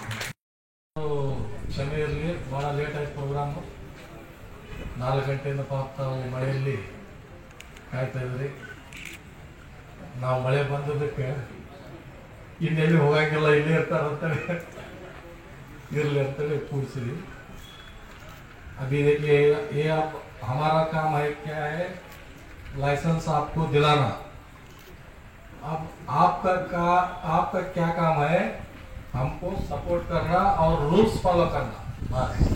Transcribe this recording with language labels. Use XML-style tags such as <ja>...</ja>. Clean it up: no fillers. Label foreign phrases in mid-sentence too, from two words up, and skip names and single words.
<kn>ಕ್ಷಮೆ ಇರಲಿ, ಭಾಳ ಲೇಟ್ ಆಯ್ತು ಪ್ರೋಗ್ರಾಮು. 4 ಗಂಟೆಯಿಂದ ಪಾಪ ತಾವು ಮಳೆಯಲ್ಲಿ ಕಾಯ್ತಾ ಇದ್ರಿ. ನಾವು ಮಳೆ ಬಂದದಕ್ಕೆ ಇನ್ನೆಲ್ಲಿ ಹೋಗಂಗಿಲ್ಲ, ಇಲ್ಲೇ ಇರ್ತಾರಂತೇಳಿ ಇರಲಿ ಅಂತೇಳಿ ಕೂಡಿಸಿದ್ವಿ.</kn> <hi>अभी देखिए ये आप हमारा काम है, क्या है, लाइसेंस आपको दिलाना. अब आपका क्या काम है, हमको सपोर्ट करना और</hi> <en>rules follow</en> <hi>करना, बस.</hi>